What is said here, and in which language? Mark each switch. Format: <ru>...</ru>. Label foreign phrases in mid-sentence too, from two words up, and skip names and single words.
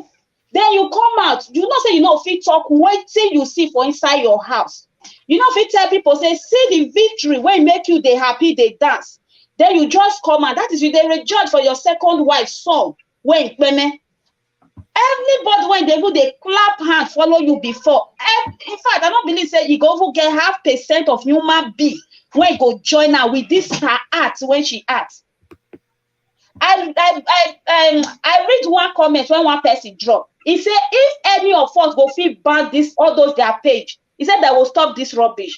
<pcm>Then you come out, you know say you no fit talk wetin you see for inside your house. You no fit tell people say see the victory wey make you dey happy, dey dance. Then you just come out. That is you dey rejoice for your second wife son wey Nkpeme. Everybody when they go, they clap hand follow you before. In fact, I don't believe say you go even get 0.5% of human being when go join her with this her art when she acts. I read one comment when one person drop. He said if any of us go feel ban this all those their page, he said that will stop this rubbish.</pcm>